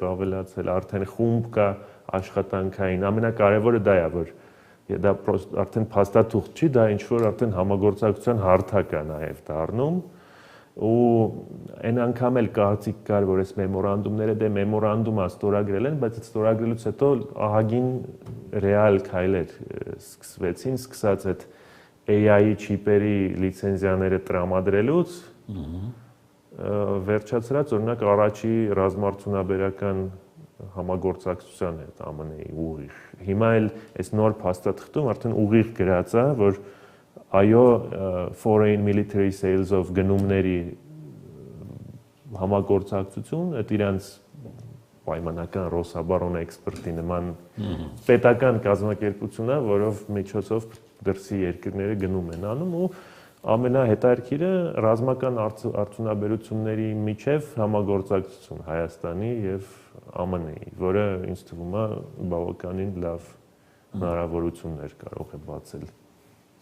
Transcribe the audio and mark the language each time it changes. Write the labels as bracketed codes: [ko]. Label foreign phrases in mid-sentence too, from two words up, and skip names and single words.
[hy] ավելացել, արդեն խումբ կա աշխատանքային, ամենակարևորը դա է, որ դա արդեն փաստաթուղթ չի, դա ինչ որ արդեն համագործակցության հարթակ է նաև դառնում, ու այն անգամ էլ կարծիք կար, որ այս մեմորանդումները դե մեմորանդումա ստորագրել են, բայց այդ ստորագրելուց հետո ահագին ռեալ քայլեր սկսվեցին, սկսած այդ AI չիպերի լիցենզիաները տրամադրելուց, վերջացրած օրինակ առաջի ռազմարտունաբերական համագործակցության հետ ԱՄՆ-ի ուղիղ։ Հիմա էլ այս նոր փաստաթղթում արդեն ուղիղ գրած է, որ այո, [en] foreign military sales-ով գնումների [hy] համագործակցություն, այդ իրանց պայմանական Ռոսաբարոն էքսպերտի նման պետական կազմակերպություն է, որով միջոցով դրսի երկրները գնում են անում ու ամենահետաքրքիրը ռազմական արդյունաբերությունների միջև համագործակցություն Հայաստանի եւ ԱՄՆ-ի, որը ինձ թվում է բավականին լավ հնարավորություններ կարող է բացել։